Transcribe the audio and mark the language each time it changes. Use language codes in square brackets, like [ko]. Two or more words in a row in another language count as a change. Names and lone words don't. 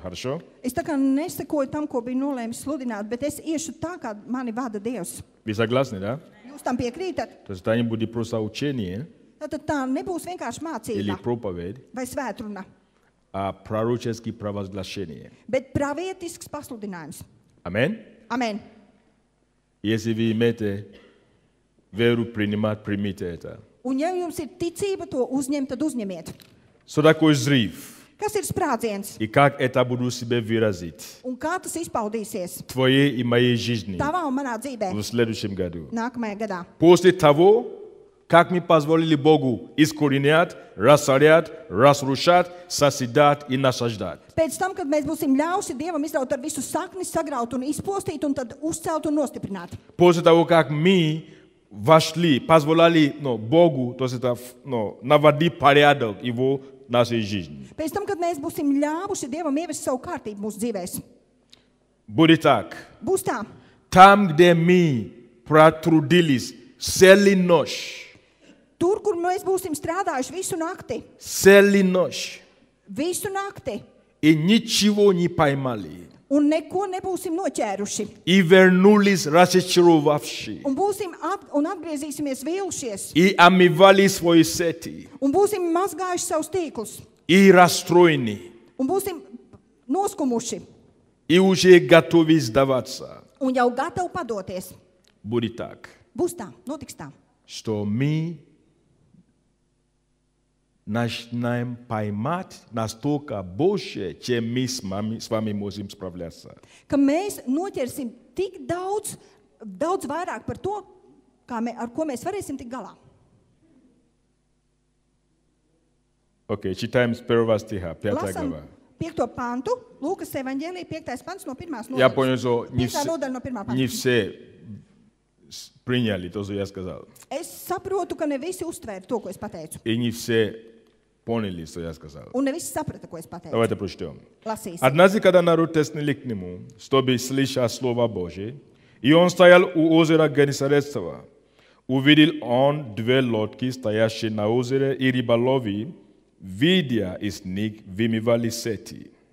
[ru] Хорошо? [lv] Es tā kā nesekoju tam, ko biju nolēmis sludināt, bet es iešu tā, kā mani vada Dievs. [ru] Вы согласны, да? [lv] Jūs tam piekrītat? [ru] То есть это не будет просто учение [lv] Tātad tā nebūs vienkārši [ru] или [lv] mācība [ru] проповедь, [lv] vai svētruna, [ru] а пророческие провозглашения. [lv] bet pravietisks pasludinājums. [ru] Аминь? [lv] Amen. [ru] Если вы имеете веру принимать, примите это. [lv] Un ja jums ir ticība to uzņemt, tad uzņemiet. [ru] Что такое взрыв? [lv] Kas ir sprādziens? [ru] И как это буду себе выразить [lv] Un kā tas izpaudīsies [ru] в твоей и моей жизни [lv] tavā un manā dzīvē [ru] в следующем году? [lv] nākamajā gadā? [ru] После того, как мы позволили Богу искоренять, рассорять, разрушать, созидать и насаждать. [lv] Pēc tam, kad mēs būsim ļauši Dievam izraut ar visu sakni, sagraut un izpostīt, un tad uzcelt un nostiprināt. [ru] После того, как мы вошли, позволяли Богу, то есть это, наводить порядок Его в нашей жизни. [lv] Pēc tam, kad mēs būsim ļāvuši Dievam ievest savu kārtību mūsu dzīvēs. [ru] Будет так. [lv] Būs tā. [ru] Там, где мы протрудились целую ночь, [lv] Tur, kur mēs būsim strādājuši visu nakti, visu nakti, [ru] и ничего не поймали, [lv] un neko nebūsim noķēruši, [ru] и вернулись разочаровавшие, [lv] un būsim un atgriezīsimies vīlušies, [ru] и омывали свои сети, [lv] un būsim mazgājuši savus tīklus, [ru] и расстроены, [lv] un būsim noskumuši, [ru] и уже готовы сдаваться. [lv] un jau gatavi padoties. [ru] Будет так, [lv] Būs tā, notiks tā. [ru] что мы начинаем поймать настолько больше, чем мы с вами можем справляться. [lv] Ka mēs noķersim tik daudz vairāk par to, ar ko mēs varēsim tikt galā. [ru] Окей, читаем с 1 стиха, 5 [lv] Lasam [ru] глава. [lv] 5. pantu, Lūkas evaņģēlija 5. pants no 1. [ru] Я [lv] nodaļas. [ru] понял, что [lv] Piekta nodaļa no 1. [ru] не [lv] panta. [ru] все приняли то, что я сказал. [lv] Es saprotu, ka ne visi uztvēra to, ko es pateicu. [ru] И не все поняли, что я сказал. [lv] Un ne visi saprata, ko es pateicu. [ru] Давайте прочтем. [lv] Lasīsim. [ru] Однажды, когда народ теснули к нему, чтобы слышать Слово Божие, и он стоял у озера Генесарецкого, увидел он две лодки, стоящие на озере, и рыболови, видя из них, вымывали сети.